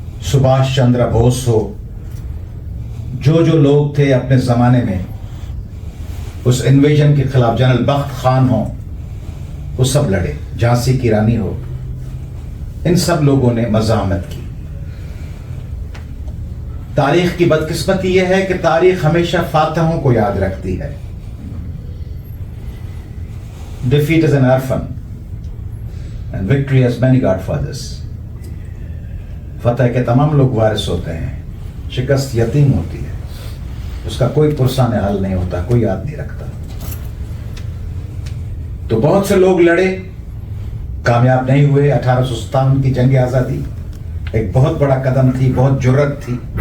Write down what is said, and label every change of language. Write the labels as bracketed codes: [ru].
[ur] سبھاش چندر بوس ہو، جو جو لوگ تھے اپنے زمانے میں اس انویژن کے خلاف، جنرل بخت خان ہو، وہ سب لڑے، جھانسی کی رانی ہو، ان سب لوگوں نے مزاحمت کی. تاریخ کی بدقسمتی یہ ہے کہ تاریخ ہمیشہ فاتحوں کو یاد رکھتی ہے. [en] Defeat is an orphan and victory has many godfathers. [ur] فتح کے تمام لوگ وارث ہوتے ہیں، شکست یتیم ہوتی ہے، اس کا کوئی پرسان حل نہیں ہوتا، کوئی یاد نہیں رکھتا. تو بہت سے لوگ لڑے، کامیاب نہیں ہوئے. 1857 کی جنگ آزادی ایک بہت بڑا قدم تھی، بہت جرأت تھی.